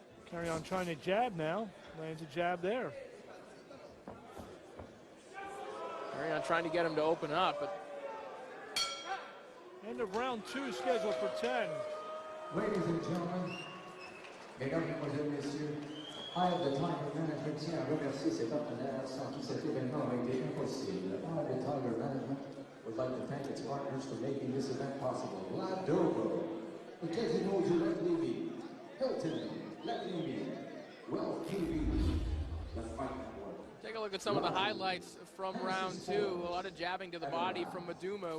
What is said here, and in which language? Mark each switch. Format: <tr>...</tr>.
<en>Carreon trying to jab now. Lands a jab there. Carreon trying to get him to open up, but end of round 2 scheduled for 10. Ladies and gentlemen,</en> <fr>mesdames, mesdemoiselles, messieurs,</fr> <en>I have the</en> <fr>Tiger Management tient à remercier ses partenaires sans qui cet événement aurait été impossible.</fr> <en>I, the Tiger Management, would like to thank its partners for making this event possible. La Dogo, the Casino du Red Levy, Hilton, Let Levy, Well TV, the Fight Network. take a look at some of the highlights from round 2. A lot of jabbing to the body from Maduma.</en>